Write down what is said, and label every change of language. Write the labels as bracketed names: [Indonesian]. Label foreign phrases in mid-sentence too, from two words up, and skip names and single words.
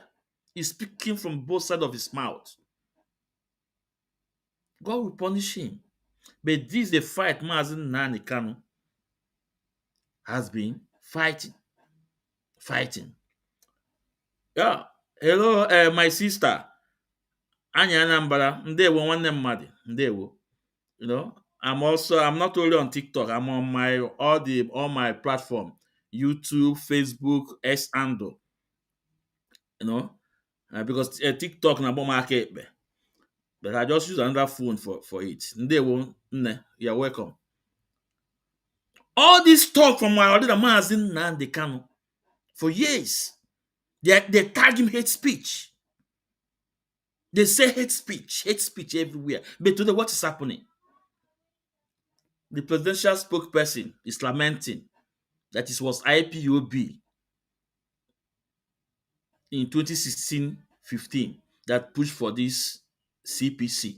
[English] He's speaking from both sides of his mouth. God will punish him. But this is the fight Mazi Nnamdi Kanu has been fighting. Yeah. Hello, my sister. [Igbo] Anya Anambra. Ndewo nwanne mmadụ. Ndewo. [English] You know, I'm not only on TikTok, I'm on all my platform, YouTube, Facebook, X handle. You know, because TikTok na market, but I just use another phone for it. [Igbo] Ndewo, nne, [English] you're welcome. All this talk from my other Mazi Nnamdi Kanu for years, they tag him hate speech. They say hate speech everywhere. But today, what is happening? The presidential spokesperson is lamenting that it was IPOB in 2016-15 that pushed for this CPC.